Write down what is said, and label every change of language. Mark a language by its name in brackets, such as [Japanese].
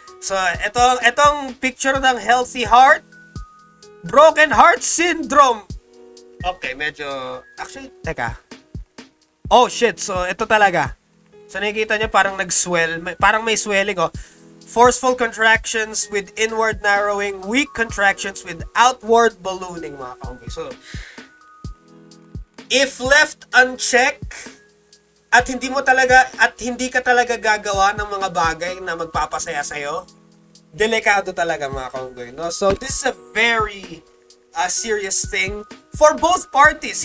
[English] So, etong picture ng healthy heart, broken heart syndrome. [Filipino] Okay, medyo, actually, teka. [English] Oh shit, [Filipino] so ito talaga. So nakikita niyo parang nag-swell, parang may swelling oh. [English] Forceful contractions with inward narrowing, weak contractions with outward ballooning [Filipino] mga kaunggoy. So, [English] if left unchecked [Filipino] at hindi ka talaga gagawa ng mga bagay na magpapasaya sa'yo, delikado talaga mga kaunggoy, no? [English] So, this is a very serious thing for both parties.